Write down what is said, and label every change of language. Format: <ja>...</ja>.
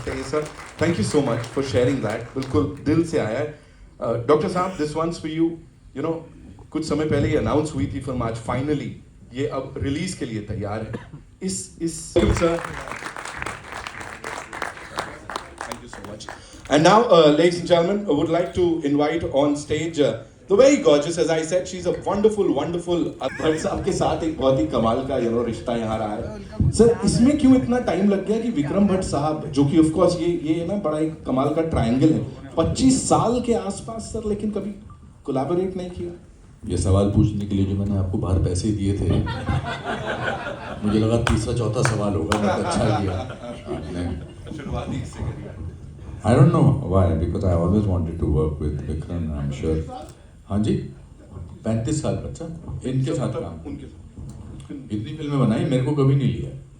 <en>Sir, thank you so much for sharing that.</en> <hi>बिल्कुल दिल से आया है.</hi> <en>Doctor साहब, this one's for you. You know,</en> <hi>कुछ समय पहले ये अनाउंस हुई थी फिल्म, आज फाइनली ये अब रिलीज के लिए तैयार है.</hi> <en>इस sir, thank you so much. And now, ladies and gentlemen, I would like to invite on stage the very gorgeous, as I said, she's a wonderful</en> <hi>Bhatt साहब के साथ एक बहुत ही कमाल का रिश्ता यहाँ रहा है. सर, इसमें क्यों इतना टाइम लग गया कि विक्रम भट्ट साहब, जो कि ऑफ कोर्स ये ना बड़ा एक कमाल का ट्रायंगल है, 25 साल के आसपास सर, लेकिन कभी कोलैबोरेट नहीं किया? ये सवाल पूछने के लिए जो मैंने आपको बाहर पैसे दिए थे, मुझे लगा तीसरा चौथा सवाल होगा, बहुत अच्छा किया. शुरुआती इससे करिए.</hi> <en>I don't know why, because I always wanted to work with Vikram. I'm sure.</en> <hi>हाँ जी, 35 साल बच्चा इनके साथ काम, इतनी फिल्में बनाई, मेरे को कभी नहीं लिया.</hi>